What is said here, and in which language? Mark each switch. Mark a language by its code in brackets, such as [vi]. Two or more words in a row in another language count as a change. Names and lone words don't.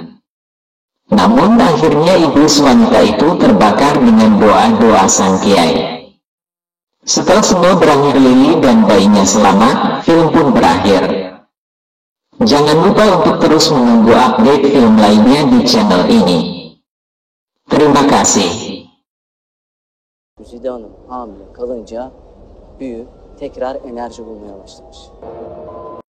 [id] Namun akhirnya iblis wanita itu terbakar dengan doa-doa sang Kiai. Setelah semua berakhir, Lily dan bayinya selamat, film pun berakhir. Jangan lupa untuk terus menunggu update film lainnya di channel ini. Terima kasih. [tr] Güzide Hanım hamile kalınca büyü tekrar enerji bulmaya başlamış.